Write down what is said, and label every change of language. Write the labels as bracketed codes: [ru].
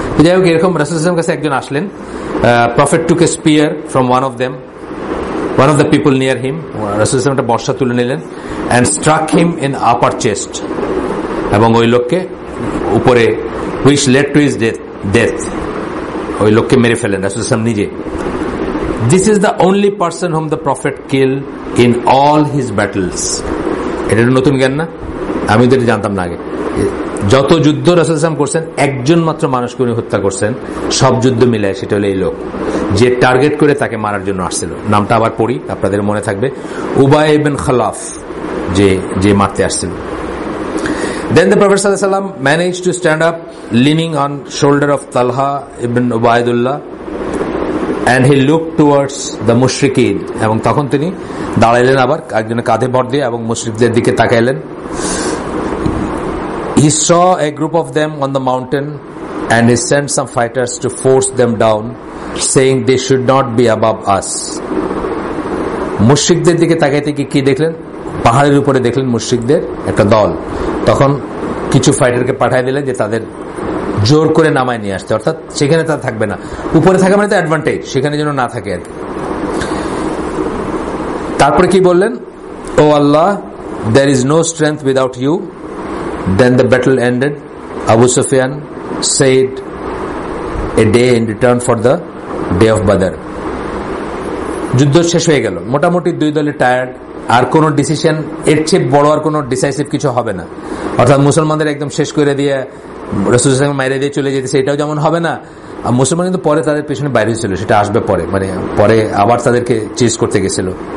[bn] যাই হোক, এরকম রাসূলুল্লাহ সাল্লাল্লাহু আলাইহি ওয়াসাল্লামের কাছে একজন আসলেন, [en] prophet took a spear from one of the people near him, [bn] রাসূলুল্লাহ একটা বর্শা তুলে নিলেন, [en] and struck him in upper chest, [bn] এবং ওই লোককে উপরে, [en] which led to his death, [bn] ওই লোককে মেরে ফেলেন রাসূলুল্লাহ নিজে। [en] This is the only person whom the prophet killed in all his battles. [bn] এটা নতুন জ্ঞান না, আমি তো জানতাম না আগে। যত যুদ্ধ রাসূলুল্লাহ করছেন একজন মাত্র মানুষকে উনি হত্যা করছেন, সব যুদ্ধ মিলায়, সেটা হলো এই লোক, যে টার্গেট করে তাকে মারার জন্য আসছিল। নামটা আবার পড়ি, আপনাদের মনে থাকবে, উবাই ইবনে খালাফ, যে মারতে আসছিল। [en] Then the Prophet sallallahu alaihi wasallam managed to stand up, leaning on shoulder of Talha ibn Ubaidullah, and he looked towards the mushrikeen, [bn] এবং তখন তিনি দাঁড়াইলেন, আবার একজনের কাঁধে ভর দিয়ে এবং মুশরিকদের দিকে তাকাইলেন। [en] He saw a group of them on the mountain, and he sent some fighters to force them down, saying they should not be above us. [bn] মুশরিকদের দিকে তাকাইতে কি দেখলেন, পাহাড়ের উপরে দেখলেন মুশরিকদের একটা দল, তখন কিছু ফাইটারকে পাঠিয়ে দিলেন যে তাদের জোর করে নামায় নিয়ে আসতে, অর্থাৎ সেখানে তারা থাকবে না, উপরে থাকা মানে তো অ্যাডভান্টেজ, সেখানে যেন না থাকে আর কি। তারপরে কি বললেন, ও আল্লাহ, [en] there is no strength without you. Then the battle ended. Abu Sufyan said a day in return for the day of Badr. [bn] যুদ্ধ শেষ হয়ে গেল, মোটামুটি দুই দলে টায়ার্ড, আর কোন ডিসিশন এর চেয়ে বড় আর কোন ডিসাইসিভ কিছু হবে না, অর্থাৎ মুসলমানদের একদম শেষ করে দিয়ে রাসূলুল্লাহ মাইরে দিয়ে চলে যেতেছে, এটাও যেমন হবে না। আর মুসলমান কিন্তু পরে তাদের পেছনে বাইরে হয়েছিল, সেটা আসবে পরে, মানে পরে আবার তাদেরকে চেজ করতে গেছিল।